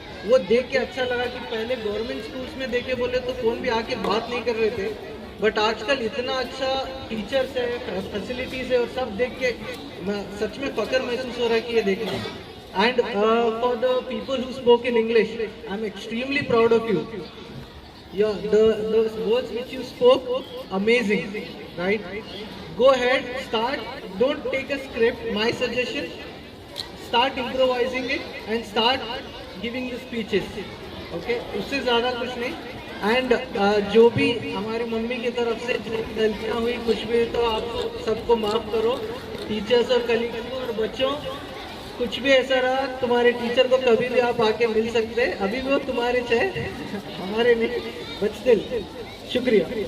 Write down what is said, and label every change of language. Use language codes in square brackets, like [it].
[hi] वो देख के अच्छा लगा कि पहले गवर्नमेंट स्कूल्स में देखे बोले तो कौन भी आके बात नहीं कर रहे थे, बट आजकल इतना अच्छा टीचर्स है, फैसिलिटीज़ है और सब देख के सच में फख्र महसूस हो रहा है कि ये देखना। [en] And for the people who spoke in English, I am extremely proud of you. The words which you spoke, amazing, right? Go ahead, start. Don't take a script. My suggestion: start improvising it and start giving the speeches. [hi] Okay? उससे ज़्यादा कुछ नहीं। And जो भी हमारी mummy की तरफ से जो गलतियाँ हुई, कुछ भी, तो आप सबको माफ़ करो, टीचर्स और कलीग्स को। और बच्चों, कुछ भी ऐसा रहा, तुम्हारे टीचर को कभी भी आप आके मिल सकते हैं, अभी भी वो तुम्हारे चाहे हमारे नहीं, बट स्टिल शुक्रिया।